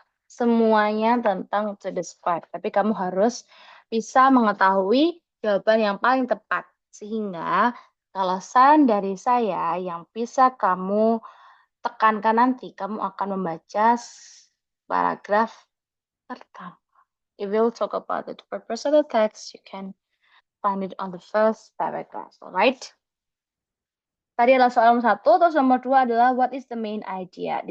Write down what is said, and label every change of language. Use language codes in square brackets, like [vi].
[id] Semuanya tentang [en] to describe. [id] Tapi kamu harus bisa mengetahui jawaban yang paling tepat. Sehingga kalau saran dari saya yang bisa kamu tekankan nanti, kamu akan membaca paragraf pertama. [en] If we'll talk about the purpose of the text, you can find it on the first paragraph, alright? [id] Tadi adalah soal nomor satu, terus nomor dua adalah [en] what is the main idea?